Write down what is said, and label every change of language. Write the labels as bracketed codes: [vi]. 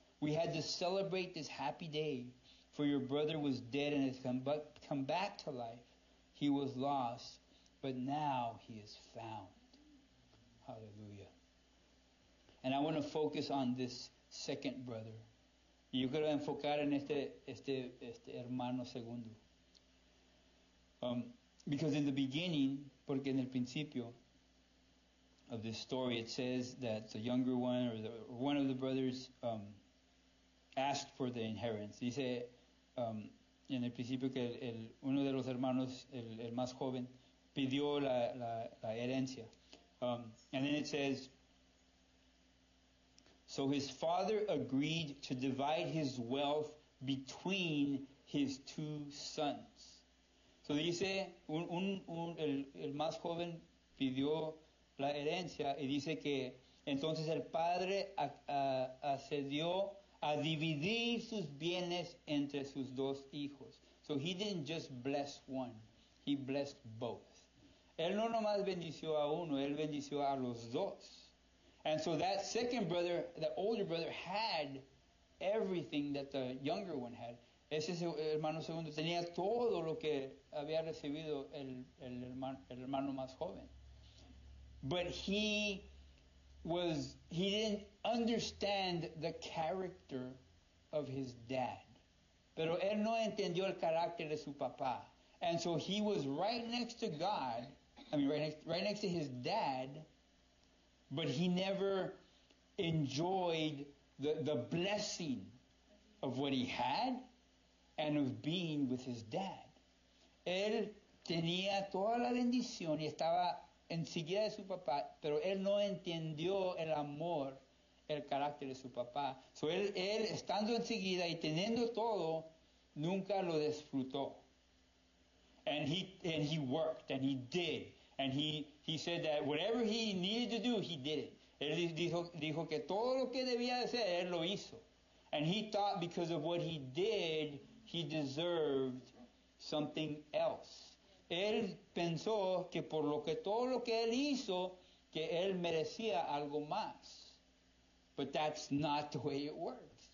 [en] We had to celebrate this happy day, for your brother was dead and has come back to life. He was lost, but now he is found. Hallelujah. And I want to focus on this second brother. [es] Y yo quiero enfocar en este hermano segundo. [en] Because in the beginning, [es] porque en el principio [en] of this story, it says that the younger one or one of the brothers asked for the inheritance. [es] Dice en el principio que uno de los hermanos, el más joven, pidió la herencia. [en] And then it says, so his father agreed to divide his wealth between his two sons. [es] So dice, el más joven pidió la herencia y dice que entonces el padre accedió a dividir sus bienes entre sus dos hijos. [en] So he didn't just bless one, he blessed both. [es] Él no nomás bendició a uno, él bendició a los dos. [en] And so that second brother, the older brother, had everything that the younger one had. [es] Ese hermano segundo tenía todo lo que había recibido el hermano más joven. [en] But he didn't understand the character of his dad. [es] Pero él no entendió el carácter de su papá. [en] And so he was right next to God, right next to his dad, but he never enjoyed the blessing of what he had and of being with his dad. [es] Él tenía toda la bendición y estaba enseguida de su papá, pero él no entendió el amor, el carácter de su papá. So él estando enseguida y teniendo todo, nunca lo disfrutó. [en] And he worked and he did. And he said that whatever he needed to do, he did it. [es] Él dijo que todo lo que debía de hacer, él lo hizo. [en] And he thought because of what he did, he deserved something else. [es] Él pensó que por todo lo que él hizo, que él merecía algo más. [en] But that's not the way it works.